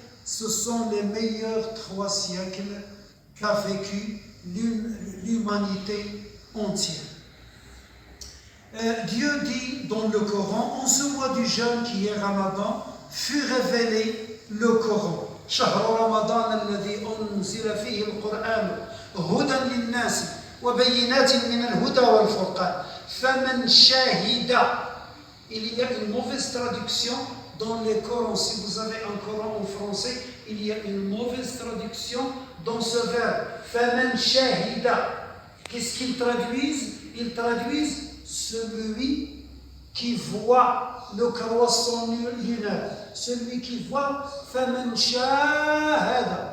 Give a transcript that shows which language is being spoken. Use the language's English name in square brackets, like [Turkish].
[French] Ce sont les meilleurs 3 siècles qu'a vécu l'humanité entière. Dieu dit dans le Coran, en ce mois du jeûne qui est Ramadan, fut révélé le Coran. [Arabic] شهر رمضان الذي أنزل فيه القرآن هدى للناس وبينات من الهدى والفرقان فمن شهد. [French] Il y a une mauvaise traduction dans les Corans. Si vous avez un Coran en français, il y a une mauvaise traduction dans ce verbe. [Arabic] فمن شهد. [French] Qu'est-ce qu'ils traduisent? Ils traduisent celui qui voit le croissant lunaire, celui qui voit [Arabic] فَمَنْ شَاهَدَ.